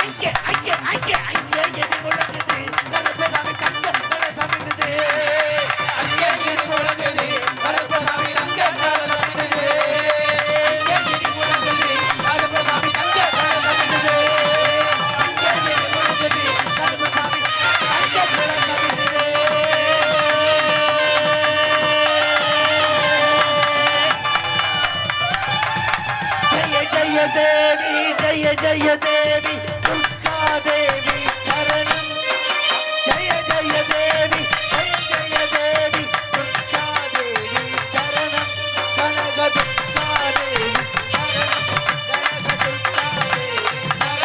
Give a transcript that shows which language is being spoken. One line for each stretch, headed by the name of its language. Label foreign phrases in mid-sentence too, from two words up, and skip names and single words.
Tamil: ஐயே, ஐயே, ஐயே, ஐயே, எடி முழங்குது. கருப்பசாமி தங்க கலசமிடுது. அங்கே இடி முழங்குது கருப்பசாமி தங்க கலசமிடுது ஐயே, எடி முழங்குது. கருப்பசாமி தங்க கலசமிடுது. ஐயே, எடி முழங்குது. கருப்பசாமி தங்க கலசமிடுது.
Sanskrit: जय जय देवी दुर्गा देवी चरणम जय जय देवी दुर्गा देवी चरणम कनक दुर्गा देवी चरणम कनक दुर्गा देवी